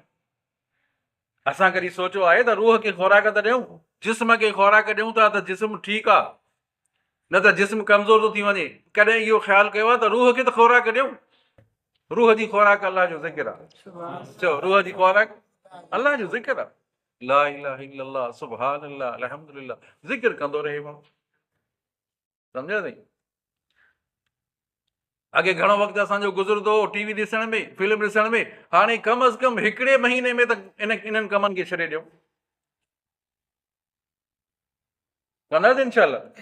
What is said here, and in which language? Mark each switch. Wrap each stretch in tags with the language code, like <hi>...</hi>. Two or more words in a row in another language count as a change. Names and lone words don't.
<sd>असां कॾहिं सोचियो आहे त रूह खे खुराक त ॾियूं? जिस्म खे खुराक ॾियूं था त जिस्म ठीकु आहे, न त जिस्म कमज़ोर थो थी वञे। कॾहिं इहो ख़्यालु कयो आहे त रूह खे त खुराक ॾियूं? रूह जी खुराक अल्लाह जो ज़िक्र आहे। चओ, रूह जी खुराक अल्लाह जो ज़िक्र आहे।</sd> <ar>لا إله إلا الله، سبحان الله، الحمد لله,</ar> <sd>ज़िक्र कंदो रहे माण्हू। सम्झा अथई? अॻे घणो वक़्तु असांजो गुज़रंदो हो टीवी ॾिसण में, फिल्म ॾिसण में। हाणे कम अज़ कम हिकिड़े महीने में त इन्हनि कमनि खे छॾे ॾियो। कंदासीं इंशाअल्लाह।</sd>